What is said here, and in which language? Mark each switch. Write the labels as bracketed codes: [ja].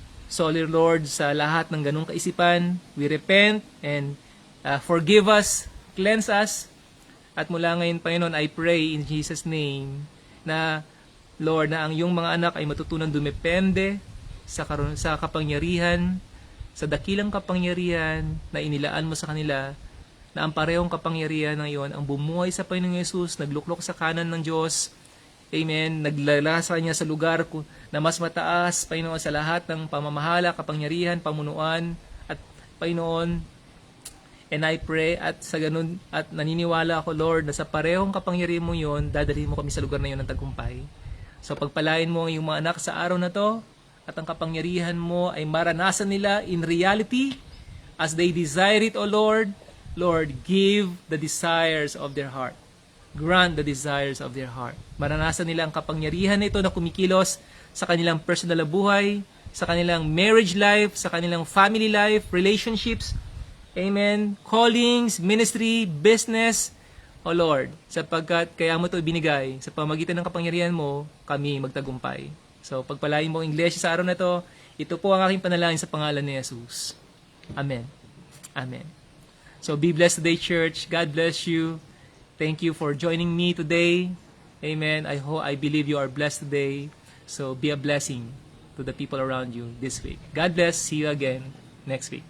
[tl] Sorry, Lord, sa lahat ng ganong kaisipan. [en] We repent and forgive us, cleanse us. [tl] At mula ngayon, Panginoon, [en] I pray in Jesus' name [tl] na, Lord, na ang iyong mga anak ay matutunan dumepende sa kapangyarihan, sa dakilang kapangyarihan na inilaan mo sa kanila, na ang parehong kapangyarihan ng iyon ang bumuhay sa Panginoong Yesus, nagluklok sa kanan ng Diyos, amen, naglala sa Kanya sa lugar na mas mataas, Panginoon, sa lahat ng pamamahala, kapangyarihan, pamunuan, at Panginoon, [en] And I pray [tl] at sa ganun, at naniniwala ako, Lord, na sa parehong kapangyarihan mo yun, dadalhin mo kami sa lugar na yun ng tagumpay. So pagpalain mo ang iyong mga anak sa araw na to, at ang kapangyarihan mo ay maranasan nila [en] in reality as they desire it, O Lord. Lord, give the desires of their heart. Grant the desires of their heart. [tl] Maranasan nila ang kapangyarihan na ito na kumikilos sa kanilang personal na buhay, sa kanilang marriage life, sa kanilang [en] family life, relationships, amen, callings, ministry, business, O Lord, [tl] sapagkat kaya mo ito ibinigay, sa pamagitan ng kapangyarihan mo, kami magtagumpay. So, pagpalain mo ang iglesia sa araw na ito po ang aking panalangin sa pangalan ni Jesus. [en] Amen. Amen. So, be blessed today, church. God bless you. Thank you for joining me today. Amen. I believe you are blessed today. So, be a blessing to the people around you this week. God bless. See you again next week.